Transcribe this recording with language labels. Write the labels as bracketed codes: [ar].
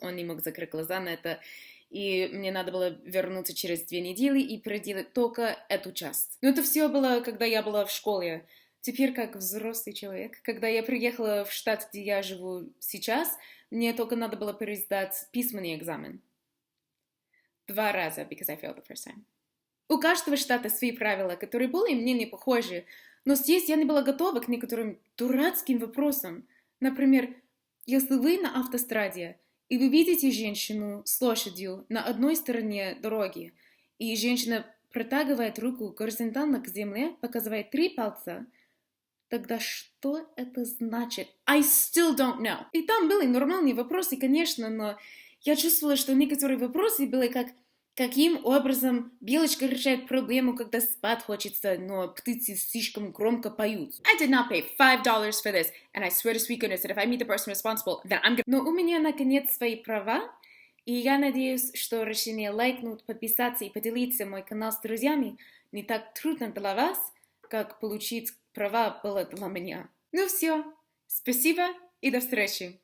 [ru] Он не мог закрыть глаза на это, и мне надо было вернуться через 2 недели и проделать только эту часть. Но это все было, когда я была в школе. Теперь, как взрослый человек, когда я приехала в штат, где я живу сейчас, мне только надо было пересдать письменный экзамен. 2 раза, [en] because I failed the first time. [ru] У каждого штата свои правила, которые более-менее похожи, но здесь я не была готова к некоторым дурацким вопросам. Например, если вы на автостраде, и вы видите женщину с лошадью на одной стороне дороги, и женщина протягивает руку горизонтально к земле, показывая 3 пальца, тогда что это значит? [en] I still don't know. [ru] И там были нормальные вопросы, конечно, но я чувствовала, что некоторые вопросы были как каким образом белочка решает проблему, когда спать хочется, но птицы слишком громко поют. [en] I did not pay $5 for this, and I swear to sweet goodness that if I meet the person responsible, then I'm gonna... [ru] Но у меня, наконец, свои права, и я надеюсь, что решение лайкнуть, подписаться и поделиться мой канал с друзьями не так трудно для вас, как получить права было для меня. Ну все, спасибо и до встречи.